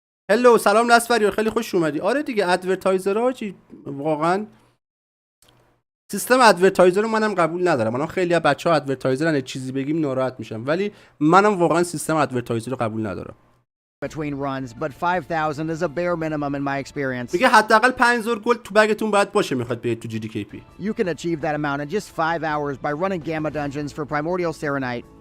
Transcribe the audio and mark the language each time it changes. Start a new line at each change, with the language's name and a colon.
Persian: هلو سلام لسفری، خیلی خوش اومدی. آره دیگه ادورتایزرها چی واقعا سیستم ادورتایزر رو منم قبول ندارم. الان خیلی از بچه‌ها ادورتایزرن چیزی بگیم ناراحت میشن، ولی منم واقعا سیستم ادورتایزر رو قبول ندارم.
English: between runs, but 5,000 is a bare minimum in my experience.
Persian: میگه حداقل 5000 گلد تو بگتون باید باشه میخواد برید تو GDKP.
English: You can achieve that amount in just 5 hours by running gamma dungeons for primordial serenite.